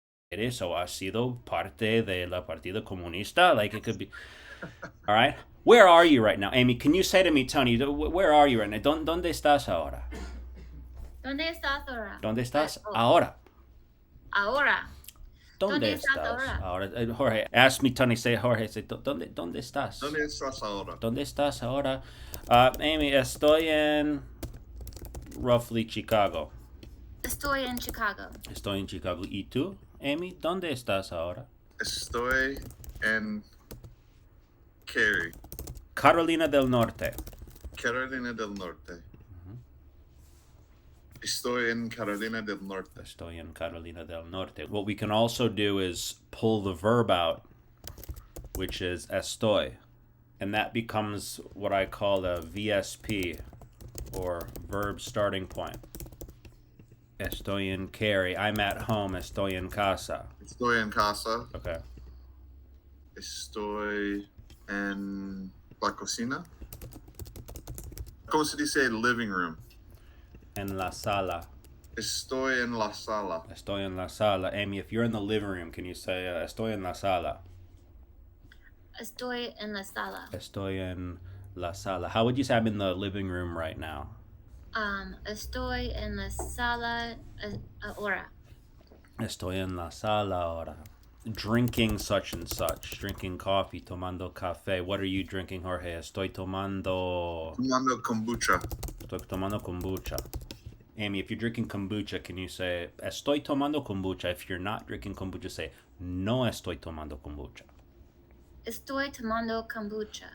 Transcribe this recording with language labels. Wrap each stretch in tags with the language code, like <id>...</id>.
<es>¿Eres o has sido parte de la Partido Comunista?</es> <en>Like it could be. All right. Where are you right now, Amy? Can you say to me, Tony, where are you right now?</en> <es>¿Dónde estás ahora? ¿Dónde estás ahora? ¿Dónde estás Oh, ahora? ahora. ¿Dónde ¿Dónde estás estás ahora? ahora?</es> <en>Jorge, ask me, Tony, say, Jorge, say,</en> <es>¿dónde estás? ¿Dónde estás ahora? ¿Dónde estás ahora? Amy, estoy en</es> <en>roughly</en> <es>Chicago. Estoy en Chicago. Estoy en Chicago. ¿Y tú, Amy, dónde estás ahora? Estoy en Cary, Carolina del Norte. Carolina del Norte. Estoy en Carolina del Norte. Estoy en Carolina del Norte.</es> <en>What we can also do is pull the verb out, which is estoy. And that becomes what I call a VSP, or verb starting point.</en> <es>Estoy en Cary.</es> <en>I'm at home.</en> <es>Estoy en casa. Estoy en casa.</es> <en>Okay.</en> <es>Estoy en la cocina. ¿Cómo se dice</es> <en>living room?</en> <es>En la sala. Estoy en la sala. Estoy en la sala.</es> <en>Amy, if you're in the living room, can you say</en> <es>estoy en la sala? Estoy en la sala. Estoy en la sala.</es> <en>How would you say I'm in the living room right now?</en> <es>Estoy en la sala ahora. Estoy en la sala ahora.</es> <en>Drinking such and such. Drinking coffee,</en> <es>tomando café.</es> <en>What are you drinking, Jorge?</en> <es>Estoy tomando kombucha. Estoy tomando kombucha.</es> <en>Amy, if you're drinking kombucha, can you say</en> <es>estoy tomando kombucha?</es> <en>If you're not drinking kombucha, say</en> <es>no estoy tomando kombucha. Estoy tomando kombucha.</es>